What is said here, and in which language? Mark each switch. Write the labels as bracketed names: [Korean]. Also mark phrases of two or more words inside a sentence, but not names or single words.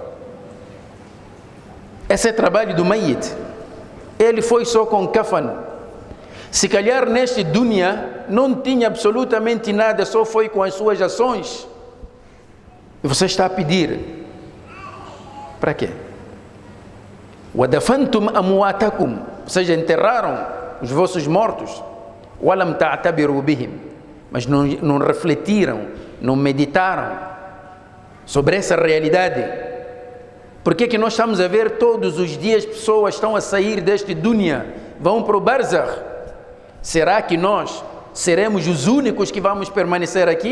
[Portuguese] Esse é o trabalho do Mayit. Ele foi só com kafan. Se calhar neste dunya não tinha absolutamente nada, só foi com as suas ações. E você está a pedir para quê? [Arabic] وَدَفَنْتُمْ أَمْوَاتَكُمْ, [Portuguese] ou seja, enterraram os vossos mortos. [Arabic] وَلَمْ تَعْتَبِرُوا بِهِمْ, [Portuguese] mas não refletiram, não meditaram sobre essa realidade. Por que nós estamos a ver todos os dias pessoas estão a sair deste dunya, vão para o barzakh? Será que nós seremos os únicos que vamos permanecer aqui?